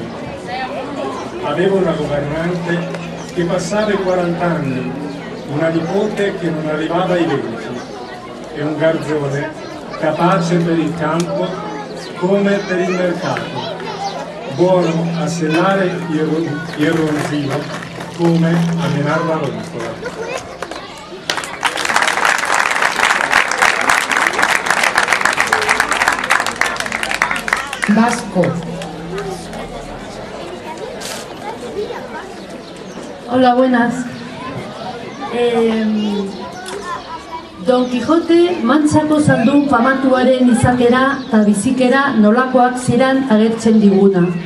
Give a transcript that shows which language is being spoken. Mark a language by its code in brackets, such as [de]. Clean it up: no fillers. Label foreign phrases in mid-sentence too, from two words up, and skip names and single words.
[it] Aveva una governante che passava i 40 anni, una nipote che non arrivava ai 20 e un garzone capace per il campo come per il mercato, buono a sellare il ronzino come a menar la ronzola. Vasco. [es] Hola, buenas. [eu] Don Quijote mantzako zaldun famatuaren izakera eta bizikera nolakoak ziran agertzen diguna.